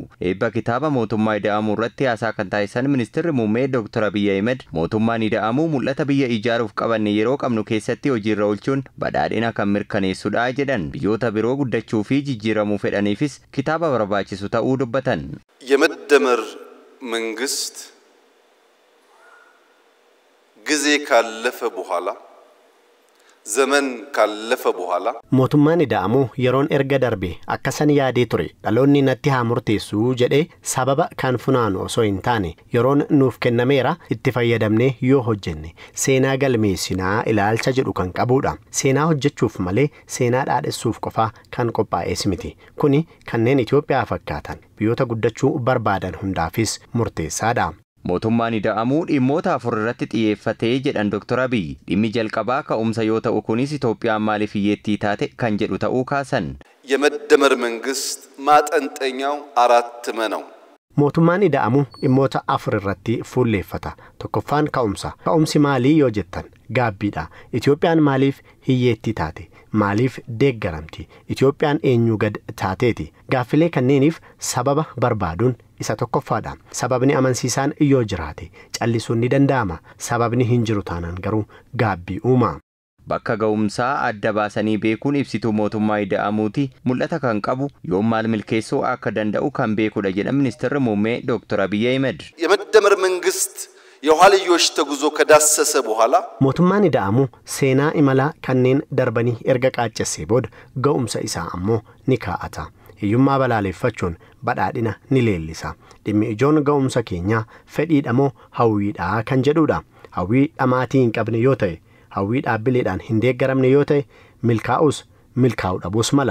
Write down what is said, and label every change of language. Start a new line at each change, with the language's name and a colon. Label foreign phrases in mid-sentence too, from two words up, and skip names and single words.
Oromo: Eebba kitaaba mootummaa ida'amuu irratti haasaa kan taasisan Ministeerri muummee Dr. Abiy Ahmed mootummaan ida'amuu mul'ata biyya ijaaruuf qabanne yeroo qabnu keessatti hojiirra oolchuun badhaadhina kan mirkaneessudha jedhan. Biyyoota biroo guddachuu fi jijjiiramuu fedhaniifis kitaaba barbaachisu ta'uu dubbatan.
Amharic: የመደመር መንግስት ጊዜ ካለፈ በኋላ ዘመን ካለፈ በኋላ
Oromo: mootummaan ida'amuu yeroon erga darbe akkasan yaadee ture dhaloonni natti haa murteessu jedhee sababa kan funaanu osoo hin taane yeroon nuuf kennameera itti fayyadamnee yoo hojjenne seenaa galmeessinaa ilaalcha jedhu kan qabudha. Seenaa hojjechuuf malee seenaa dhaadhessuuf qofaa kan qophaa'es miti. Kuni kanneen Itoophiyaa fakkaatan biyyoota guddachuu barbaadan hundaafis murteessaadha. Mootummaan ida'amuu dhimmoota afur irratti xiyyeeffatee jedhan Dr. Abiy dhimmi jalqabaa ka'umsa yoo ta'u kunis Itoophiyaan maaliif hiyyeettii taate kan jedhu ta'uu kaasan.
Amharic: የመደመር መንግስት ማጠንጠኛው አራት ነው።
Oromo: mootummaan ida'amuu dhimmoota afur irratti fuulleeffata. Tokkoffaan ka'umsa. Ka'umsi maalii yoo jettan gaabbiidha. Itoophiyaan maaliif hiyyeettii taate? Maaliif deeggaramti? Itoophiyaan eenyu gad taateeti? Gaaffilee kanneeniif sababa barbaaduun isa tokkoffaadha. Sababni amansiisaan yoo jiraate callisuun ni danda'ama. Sababni hin jiru taanaan garuu gaabbii uuma. Bakka ga'umsaa adda baasanii beekuun ibsituu mootummaa ida'amuuti mul'ata kan qabu yoo maal milkeessuu akka danda'u kan beekudha jedha Ministeerri muummee Dr. Abiy Ahmed.
Amharic: የመደመር መንግስት የኋልዮሽ ተጉዞ ከዳሰሰ በኋላ
Oromo: mootummaan ida'amuu seenaa imalaa kanneen darbanii erga qaaccessee booda ga'umsa isaa ammoo ni kaa'ata. Hiyyummaa balaaleffachuun badhaadhina ni leellisa. Dhimmi ijoon ga'umsa keenyaa fedhiidha moo hawwiidha kan jedhudha. Hawwii dhamaatii hin qabne yoo ta'e hawwii dhaabbileedhaan hin deeggaramne yoo ta'e milkaa'us milkaa'uu dhabuus mala.